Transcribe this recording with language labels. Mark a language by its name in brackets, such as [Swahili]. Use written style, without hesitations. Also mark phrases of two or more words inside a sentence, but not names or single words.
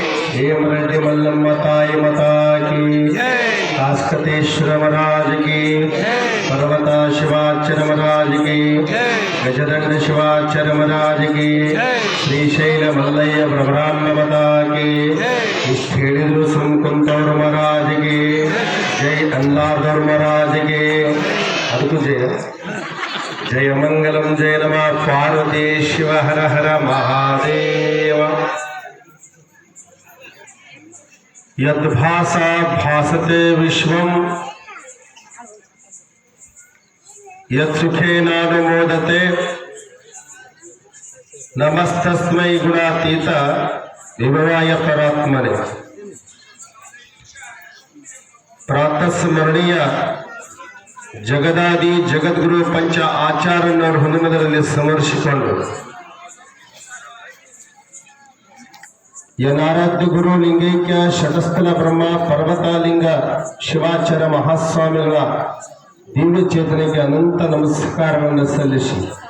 [Hindi] हेमरेड्डी मल्लम्मा ताई माता की जय कास्कतेश्वर महाराज की जय पर्वता शिवाचार्य महाराज की जय गजदग्न शिवाचार्य महाराज की जय श्रीशैल मल्लಯ್ಯ ब्रह्मांड माता की इष्ट [Kannada] ಹೇಳಿದ್ರು ಸುಮ್ಕುಂತವ್ರ [Hindi] महाराज की जय अन्नादौर महाराज की ಅದಕ್ಕೂ जय मंगलम जय नमः पार्वती शिव हर हर महादेव [Sanskrit] यद्भासा भासते विश्वं यत्सुखेनानुमोदते नमस्तस्मै गुणातीत विभवाय परात्मने प्रातः स्मरणीय [Kannada] ಜಗದಾದಿ ಜಗದ್ಗುರು ಪಂಚ ಆಚಾರ್ಯನವರ ಹುನಮದಲ್ಲಿ ಸಮರ್ಪಿಸಿಕೊಂಡು ಯನಾರಾಧ್ಯ ಗುರು ಲಿಂಗೈಕ್ಯ ಶತಸ್ಥಲ ಬ್ರಹ್ಮ ಪರ್ವತಲಿಂಗ ಶಿವಾಚಾರ್ಯ ಮಹಾಸ್ವಾಮಿಗಳ ದಿವ್ಯ ಚೇತನೆಗೆ ಅನಂತ ನಮಸ್ಕಾರಗಳನ್ನು ಸಲ್ಲಿಸಿ